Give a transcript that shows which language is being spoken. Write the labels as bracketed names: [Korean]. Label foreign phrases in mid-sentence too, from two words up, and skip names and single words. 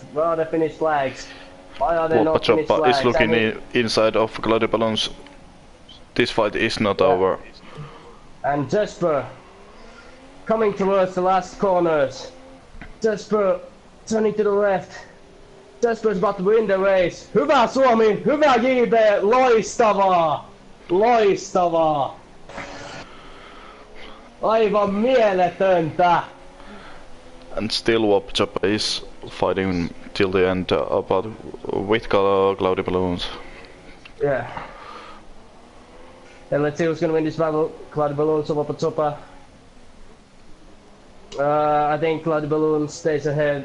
[English] Where are the Finnish flags? Why are there no Finnish flags? Is looking inside of Cloudy Balloons. This fight is not over. And Jesper coming towards the last corners. Jesper turning to the left. Jesper is about to win the race. [Finnish] Hyvä Suomi! Hyvä JB! Loistavaa! Loistavaa! Aivan mieletöntä! [English] And still Wapchapa is fighting till the end with Cloudy Balloons. Yeah. And let's see who's gonna win this battle. Cloudy Balloons or Wapchapa. I think Cloudy Balloons stays ahead.